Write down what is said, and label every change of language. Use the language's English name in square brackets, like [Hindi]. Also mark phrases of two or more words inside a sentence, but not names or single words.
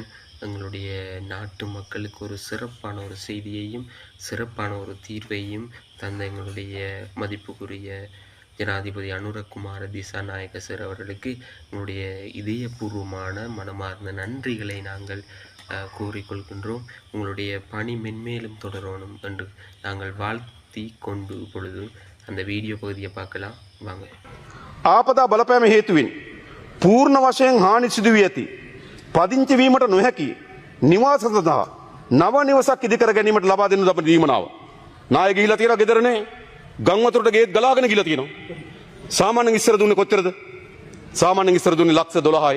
[Tamil] எங்களுடைய நாட்டு மக்களுக்கு ஒரு சிறப்பான ஒரு செய்தியையும் சிறப்பான ஒரு தீர்வையும் தந்த எங்களுடைய மதிப்புக்குரிய ஜனாதிபதி அனுரகுமார திசாநாயக்க சார் அவர்களுக்கு எங்களுடைய இதயபூர்வமான மனமார்ந்த நன்றிகளை நாங்கள் கூறிக்கொள்கின்றோம். உங்களுடைய பணி மென்மேலும் தொடரணும் என்று நாங்கள் வாழ்த்தி கொண்டு இப்பொழுது அந்த வீடியோ பகுதியை பார்க்கலாம் வாங்க. [Sinhala] ආපදා බලපෑම හේතුවෙන් පූර්ණ වශයෙන් හානි සිදු වී ඇති පදිංචි වීමට නොහැකි නිවාස සඳහා නව නිවසක් ඉදිකර ගැනීමට ලබා දෙනු ලබන දීමනාව. නාය ගිහිලා තියෙනවා ගෙදරනේ. ගම් වතුරට ගේත් ගලාගෙන ගිහිලා තියෙනවා. සාමාන්‍යයෙන් ඉස්සර දුන්නේ කොච්චරද? සාමාන්‍යයෙන් ඉස්සර දුන්නේ ලක්ෂ 12යි.